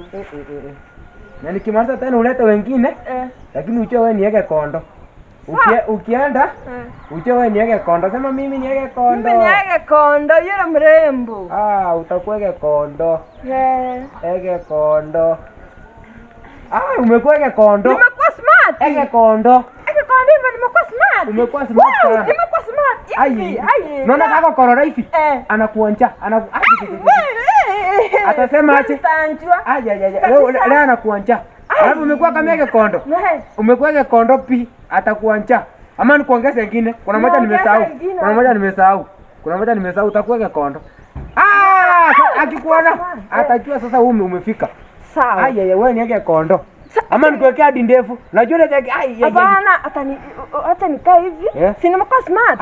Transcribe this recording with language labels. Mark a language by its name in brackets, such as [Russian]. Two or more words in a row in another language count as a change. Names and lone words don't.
[Swahili] Na nikimaliza tena ulete wengine. Lakini ujue wewe niweke kondo. Ukienda uje wewe niweke kondo. Sema mimi niweke kondo. Mimi niweke kondo yule mrembo. Utakuweke kondo. Ege kondo. Umekuweke kondo. Nimekuwa smart. Ege kondo. Ege kondo hivi nimekuwa smart. Umekuwa smart sana. Nimekuwa smart. Hivi. Naona kaka korora hivi. Anakuonja. Atasema aje? Leo anakuonja. Alafu umekuwa kama ege kondo. Umekuweke kondo pi atakuonja. Ama nikuongeze nyingine. Kuna moja nimesahau. Utakuweke kondo. Akikuona atajua sasa umefika. Sawa. Wewe niweke kondo. Ama nikuwekea hadi ndefu. Unajua ile hapana hata nikaa hivi. Si nimekuwa smart.